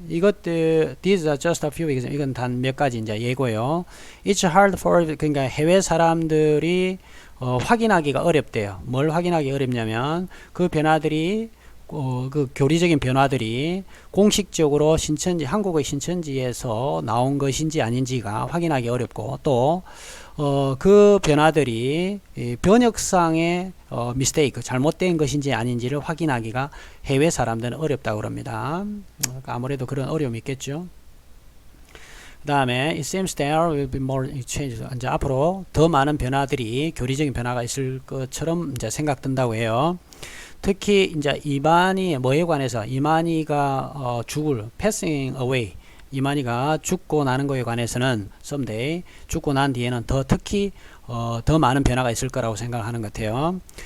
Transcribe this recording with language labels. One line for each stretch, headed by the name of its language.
Korean: 이것들
English: these are just a few examples.
Korean: 이건 단 몇 가지 이제 예고요.
English: It's hard for
Korean: 그러니까 해외 사람들이 확인하기가 어렵대요. 뭘 확인하기 어렵냐면 그 변화들이 그 교리적인 변화들이 공식적으로 한국의 신천지에서 나온 것인지 아닌지가 확인하기 어렵고 또 그 변화들이 번역상의 미스테이크 잘못된 것인지 아닌지를 확인하기가 해외 사람들은 어렵다고 합니다. 아무래도 그런 어려움이 있겠죠. 그 다음에
English: it seems there will be more changes.
Korean: 이제 앞으로 더 많은 변화들이 교리적인 변화가 있을 것처럼 이제 생각된다고 해요. 특히 이제 이만희 뭐에 관해서 이만희가
English: passing away
Korean: 이만희가 죽고 나는 것에 관해서는 someday 죽고 난 뒤에는 특히 더 많은 변화가 있을 거라고 생각하는 것 같아요.